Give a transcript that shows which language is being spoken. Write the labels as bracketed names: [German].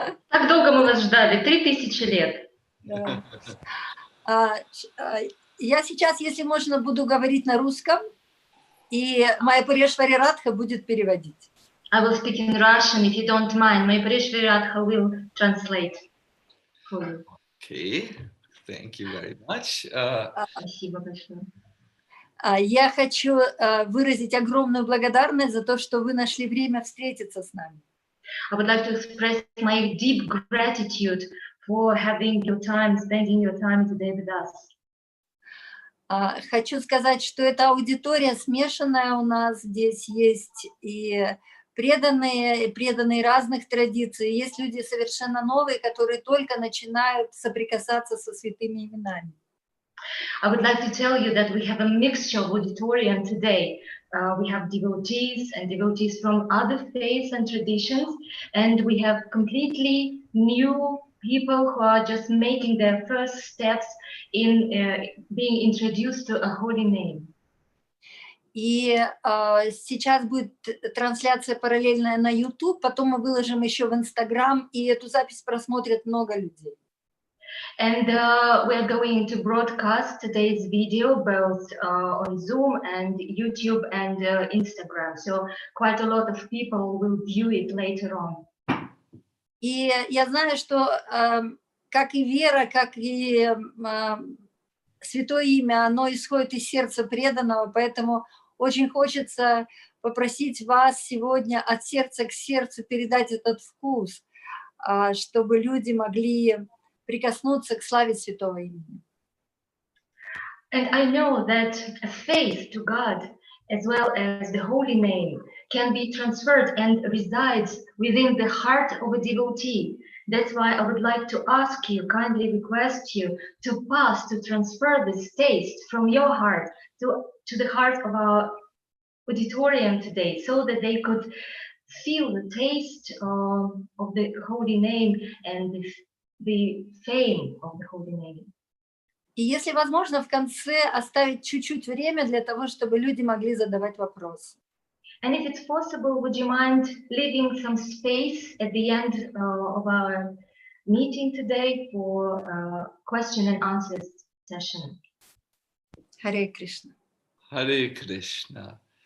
[Russian] Так долго мы вас ждали, 3000 лет. Да. Я сейчас, если можно, буду говорить на русском, и моя Парешвари Радха будет переводить. [English] I will speak in Russian, if you don't mind. My Parishvari Radha will translate for you. Okay, thank you very much. [Russian] Спасибо большое. Я хочу выразить огромную благодарность за то, что вы нашли время встретиться с нами. [English] I would like to express my deep gratitude for having your time, spending your time today with us. [Russian] Хочу сказать, что эта аудитория смешанная у нас. Здесь есть и преданные разных традиций. Есть люди совершенно новые, которые только начинают соприкасаться со святыми именами. [English] I would like to tell you that we have a mixture of auditorium today. We have devotees and devotees from other faiths and traditions, and we have completely new people who are just making their first steps in being introduced to a holy name. [Russian] И сейчас будет трансляция параллельная на YouTube, потом мы выложим еще в Instagram, и эту запись просмотрят много людей. [English] And we are going to broadcast today's video both on Zoom and YouTube and Instagram. So quite a lot of people will view it later on. [Russian] И я знаю, что как и вера, как и святое имя, оно исходит из сердца преданного, поэтому очень хочется попросить вас сегодня от сердца к сердцу передать этот вкус, чтобы люди могли прикоснуться к славе святого имени. [English] And I know that a faith to God as well as the holy name can be transferred and resides within the heart of a devotee. That's why I would like to ask you, kindly request you to transfer this taste from your heart to the heart of our auditorium today, so that they could feel the taste of the holy name and the fame of the holy name. [Russian] И если возможно, в конце оставить чуть-чуть время для того, чтобы люди могли задавать вопросы. [English] And if it's possible, would you mind leaving some space at the end of our meeting today for question and answer session? [Russian] Харе Кришна. [English] Hare Krishna.